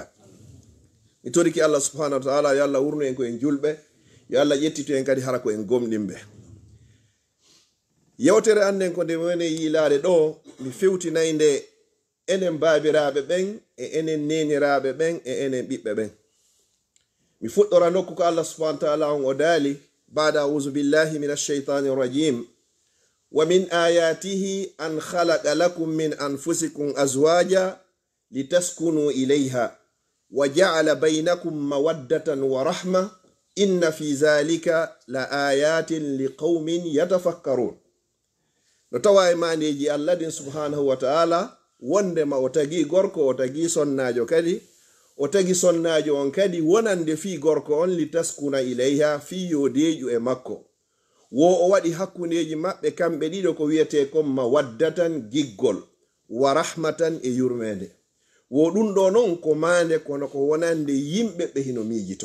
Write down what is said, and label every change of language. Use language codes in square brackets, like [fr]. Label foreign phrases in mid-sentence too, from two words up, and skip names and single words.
[ff] mi toriki allah [ar] سبحانه وتعالى [ff] yo allah wurnu en ko en julɓe, yo allah ƴettito en kadi hara ko en gomɗinɓe. yewtere anden ko nde wone yiilade ɗo, mi fewtinayi nde enen baabiraɓe ɓen e enen neniraɓe ɓen e enen ɓiɓɓe ɓen. mi fuɗɗora nokku ko allah [ar] سبحانه وتعالى [ff] on o daali [ar] بعد أعوذ بالله من الشيطان الرجيم. ومن آياته أن خلق لكم من أنفسكم أزواجا لتسكنوا إليها وجعل بينكم مودة ورحمة إن في ذلك لآيات لقوم يتفكرون. [ff] نتوى إيمانيجي [ar] الله سبحانه وتعالى [ff] وندما وتجي غوركو وتجي سناجو كدي o tagi sonnajo on kadi wonande fi gorko on [ar] لتسكنوا إليها [ff] fi yodeju e makko, wo o waɗi hakkundeji maɓɓe kamɓe ɗiɗo ko wiyete kon mawaddatan giggol [ar] ورحمة [ff] e yurmede. wo ɗum ɗo non ko mande kono ko wonande yimɓe ɓe hino miijito.